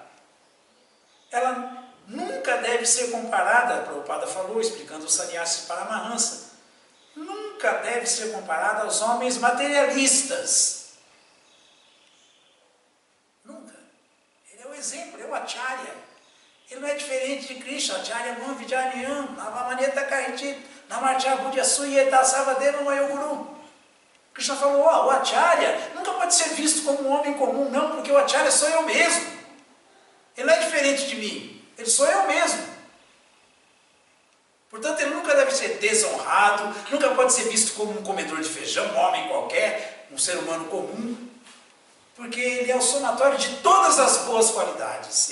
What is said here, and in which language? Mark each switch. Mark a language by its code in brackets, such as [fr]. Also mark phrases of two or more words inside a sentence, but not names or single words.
[pt] Ela nunca deve ser comparada, Prabhupada falou, explicando o Sannyasi Paramahansa, nunca deve ser comparada aos homens materialistas. Nunca. Ele é o exemplo, é o Acharya. Ele não é diferente de Krishna, [sa] आचार्य मां विद्यन्यं नवमनेत कहिति नमर्त्य बुद्यसुयेत सवदेव मयोगुरु. [pt] Krishna falou, o Acharya nunca pode ser visto como um homem comum, não, porque o Acharya sou eu mesmo. Ele não é diferente de mim, ele sou eu mesmo. Portanto, ele nunca deve ser desonrado, nunca pode ser visto como um comedor de feijão, um homem qualquer, um ser humano comum, porque ele é o somatório de todas as boas qualidades.